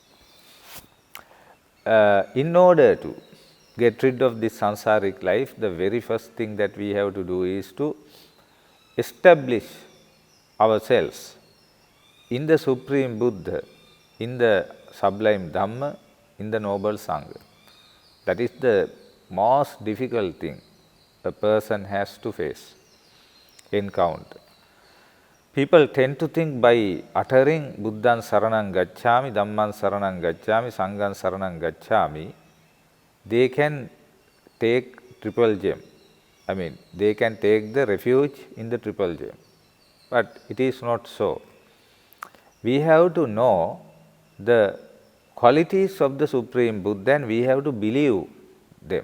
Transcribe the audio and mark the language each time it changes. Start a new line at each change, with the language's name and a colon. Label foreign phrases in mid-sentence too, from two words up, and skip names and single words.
English: In order to get rid of this sansaric life, the very first thing that we have to do is to establish ourselves in the Supreme Buddha, in the sublime Dhamma, in the noble Sangha. That is the most difficult thing a person has to face, encounter. People tend to think by uttering
Pali: Buddhan Saranam Gacchami, Dhamman Saranam Gacchami, Sangham Saranam Gacchami,
English: they can take triple gem. I mean, they can take the refuge in the triple gem. But it is not so. We have to know the qualities of the Supreme Buddha and we have to believe them.